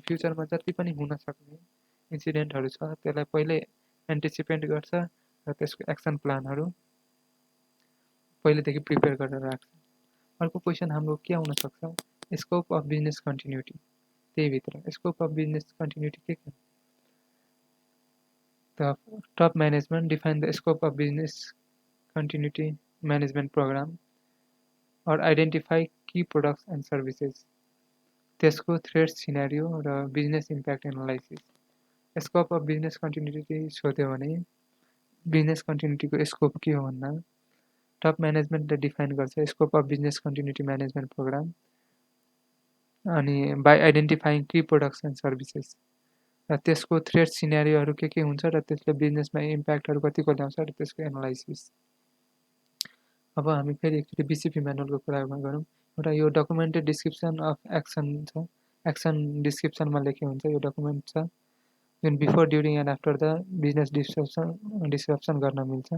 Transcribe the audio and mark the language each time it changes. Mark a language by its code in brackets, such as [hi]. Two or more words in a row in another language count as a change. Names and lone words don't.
[ne] फ्युचरमा जति पनि हुन सक्ने इन्सिडेन्टहरू छ त्यसलाई पहिल्यै एन्टिसिपेट गर्छ र त्यसको एक्सन प्लानहरू पहिलेदेखि प्रिपेयर गरेर राख्छ। अर्को क्वेसन हाम्रो के आउन सक्छ? [en] scope of business continuity. [ne] त्यही भित्र [en] scope of business continuity [ne] के हो? [en] The top management define the scope of business continuity management program or identify key products and services. [ne] त्यसको [en] threat scenario [ne] र [en] business impact analysis. scope of business continuity [ne] सोध्यो भने बिजनेस कन्टिन्युटीको स्कोप के हो भन्दा टप म्यानेजमेन्टले डिफाइन गर्छ [en] scope of business continuity management program, [ne] अनि [en] by identifying key products and services. [ne] र त्यसको थ्रेट सिनेरियोहरू के हुन्छ र त्यसले बिजनेसमा इम्प्याक्टहरू कतिको ल्याउँछ र त्यसको एनालाइसिस। अब हामी फेरि एकचोटि बिसिपी म्यानुअलको कुरा गरौँ। एउटा यो [en] documented description of action [ne] छ। एक्सन डिस्क्रिप्सनमा लेखे हुन्छ यो डकुमेन्ट छ जुन [en] before during and after the business description [ne] गर्न मिल्छ।